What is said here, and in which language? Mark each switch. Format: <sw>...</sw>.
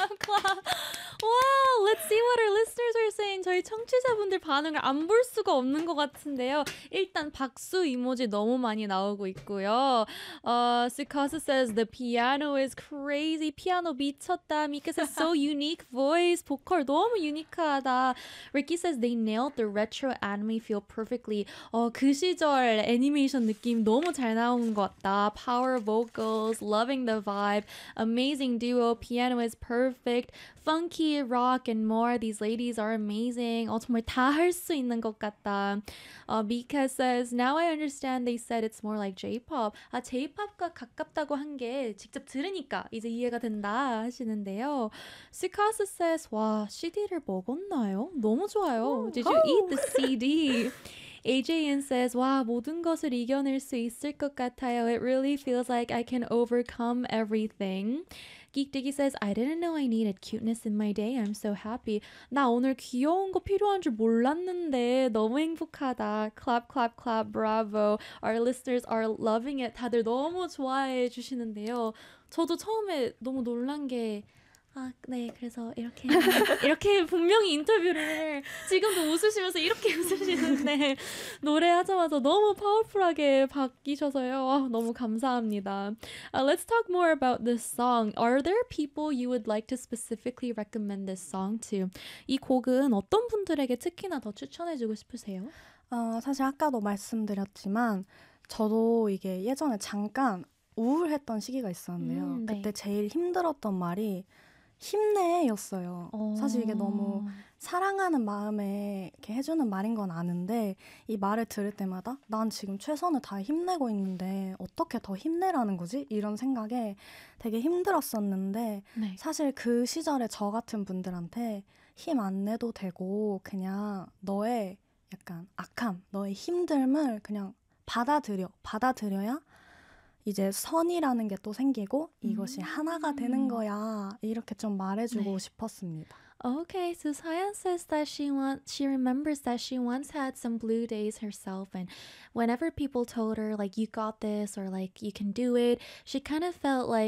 <en>와, let's see what our listeners are saying.</en> <ko>저희 청취자분들 반응을 안 볼 수가 없는 것 같은데요. 일단 박수 이모지 너무 많이 나오고 있고요.</ko> <en>Sukasa says the piano is crazy.</en> <ko>피아노 미쳤다.</ko> <en>Mika says so unique voice.</en> <ko>보컬 너무 유니크하다.</ko> <en>Ricky says they nailed the retro anime feel perfectly.</en> <ko>그 시절 애니메이션 느낌 너무 잘 나온 것 같다.</ko> <en>Power vocals, loving the vibe. Amazing duo. Piano is perfect. Funky rock and more. These ladies are amazing.</en> <ko>정말 다 할 수 있는 것 같다.</ko> <en>Mika says, now I understand they said it's more like J-pop.</en> <ko>아, J-pop과 가깝다고 한 게 직접 들으니까 이제 이해가 된다 하시는데요. Sukasa says, 와, CD를 먹었나요? 너무 좋아요.</ko> <en>Ooh, Did you eat the CD? AJN says,</en> <ko>와, 모든 것을 이겨낼 수 있을 것 같아요.</ko> <en>It really feels like I can overcome everything. Geek Diggy says, I didn't know I needed cuteness in my day. I'm so happy.</en> <ko>나 오늘 귀여운 거 필요한 줄 몰랐는데 너무 행복하다.</ko> <en>Clap, clap, clap, bravo. Our listeners are loving it.</en> <ko>다들 너무 좋아해 주시는데요. 저도 처음에 너무 놀란 게 아, 네, 그래서 이렇게 이렇게 분명히 인터뷰를 지금도 웃으시면서 이렇게 웃으시는데 노래하자마자 너무 파워풀하게 바뀌셔서요. 와, 너무 감사합니다.</ko> <en>Let's talk more about this song. Are there people you would like to specifically recommend this song to?</en> <ko>이 곡은 어떤 분들에게 특히나 더 추천해주고 싶으세요? 사실 아까도 말씀드렸지만 저도 이게 예전에 잠깐 우울했던 시기가 있었는데요. 그때 제일 힘들었던 말이 힘내였어요. 사실 이게 너무 사랑하는 마음에 이렇게 해주는 말인 건 아는데 이 말을 들을 때마다 난 지금 최선을 다해 힘내고 있는데 어떻게 더 힘내라는 거지? 이런 생각에 되게 힘들었었는데 네. 사실 그 시절에 저 같은 분들한테 힘 안 내도 되고 그냥 너의 약간 악함, 너의 힘듦을 그냥 받아들여, 받아들여야 이제 선이라는 게 또 생기고 이것이 하나가 되는 거야 이렇게 좀 말해주고 네. 싶었습니다.</ko> <en>Okay, so Sayan says that she remembers that she once had some blue days herself, and whenever people told her, like, you got this, or, like, you can do it, she kind of felt like</en>